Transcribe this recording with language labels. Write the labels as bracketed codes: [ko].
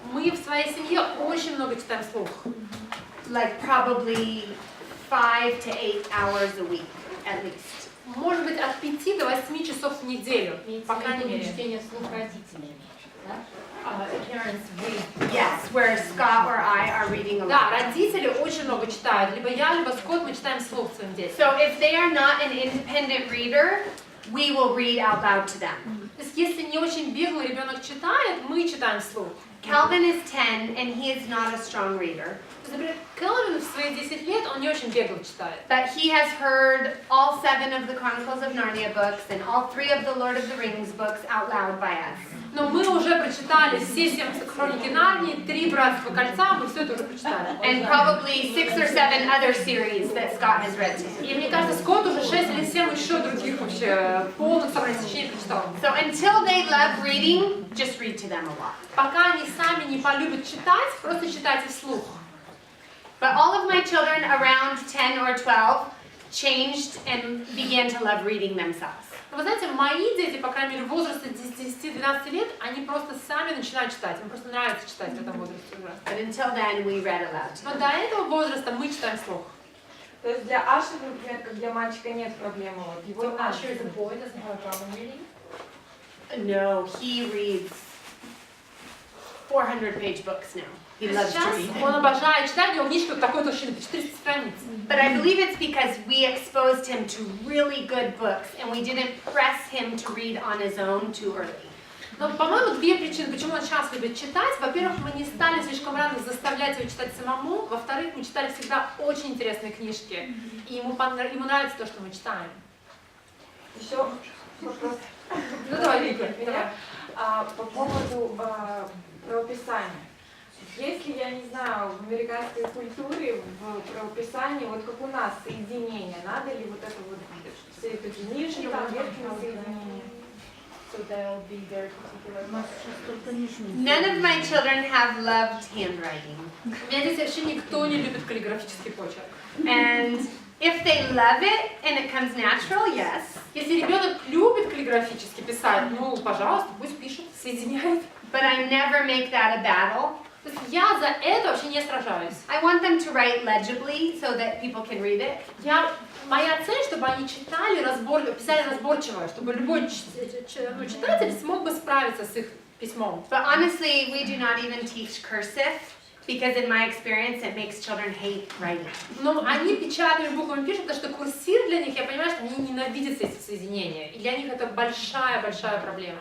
[ru] Мы в своей семье очень много читаем вслух. [en] Like probably 5 to 8 hours a week, at least. [ru] Может быть, от 5 до 8 часов в неделю, по крайней мере. Чтение вслух родителями, да? [en] Parents read. Yes, where Scott or I are reading [ru] Да, [en] aloud. [ru] родители очень много читают. Либо я, либо Скотт, мы читаем вслух своим детям. [en] So if they are not an independent reader, we will read out loud to them. [ru] То есть, если не очень беглый ребенок читает, мы читаем вслух. [en] Calvin is 10 and he is not a strong reader. [ru] Например, Келвин в свои 10 лет, он не очень бегло читает. [en] But he has heard all 7 of the Chronicles of Narnia books and all 3 of the Lord of the Rings books out loud by us. [ru] Но мы уже прочитали все 7 хроники Нарнии, 3 братства кольца, мы все это уже прочитали. [en] And probably 6 or 7 other series that Scott has read to him. [ru] И мне кажется, Скотт уже 6 или 7 еще других вообще полных собраний сочинений прочитал. [en] So until they love reading, just read to them a lot. [ru] Пока они сами не полюбят читать, просто читайте вслух. [en] But all of my children around 10 or 12 changed and began to love reading themselves. [ru] Вы знаете, мои дети, по крайней мере, в возрасте 10-12 лет, они просто сами начинают читать. Им просто нравится читать в этом возрасте уже. [en] But until then, we read aloud to [ru] Но [en] them. [ru] до этого возраста мы читаем вслух. То есть для Аши, например, как для мальчика нет проблемы, вот его не надо. [en] boy, doesn't have a problem reading. No, he reads 400-page books now. He loves to [ru] Сейчас [en] read. [ru] он обожает читать, у него книжка такой толщины, 400 страниц. [en] But I believe it's because we exposed him to really good books and we didn't press him to read on his own too early. [ru] Но, по-моему, 2 причины, почему он сейчас любит читать. Во-первых, мы не стали слишком рано заставлять его читать самому. Во-вторых, мы читали всегда очень интересные книжки. И ему нравится то, что мы читаем. Еще вопрос. Ну давай, Вика, давай. По поводу правописания. Если, я не знаю, в американской культуре, в правописании, вот как у нас, соединение, надо ли вот это вот, все эти нижние, там, верхние соединения? [en] None of my children have loved handwriting. [ru] У меня здесь вообще никто не любит каллиграфический почерк. [en] And if they love it and it comes natural, yes. [ru] Если ребенок любит каллиграфически писать, ну, пожалуйста, пусть пишет, соединяет. [en] But I never make that a battle. [ru] То есть я за это вообще не сражаюсь. [en] I want them to write legibly so that people can read it. [ru] Моя цель, чтобы они читали писали разборчиво, чтобы любой читатель смог бы справиться с их письмом. [en] But honestly, we do not even teach cursive because in my experience it makes children hate writing. [ru] Но они печатными буквами пишут, потому что курсив для них, я понимаю, что они ненавидят эти соединения. И для них это большая-большая проблема.